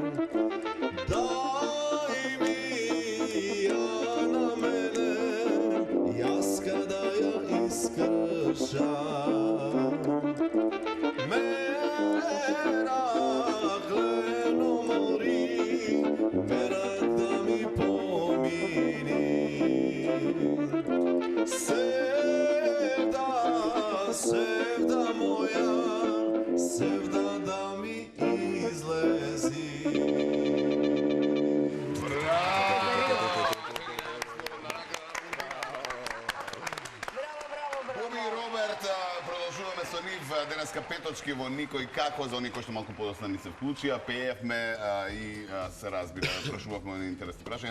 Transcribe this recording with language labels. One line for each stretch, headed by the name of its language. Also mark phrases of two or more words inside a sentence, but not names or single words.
Macedonian: Дај ми ја на мене, јас када ја искршам. Мерак лено мори, мерак да ми помини. Севда, севда моја, севда да ми излези. Боби и Роберт, продолжуваме со нив денеска петочки во Никој како, за оние кои што малку подоцна ни се вклучија, пеевме и се разбира, прашувавме на интересни прашања.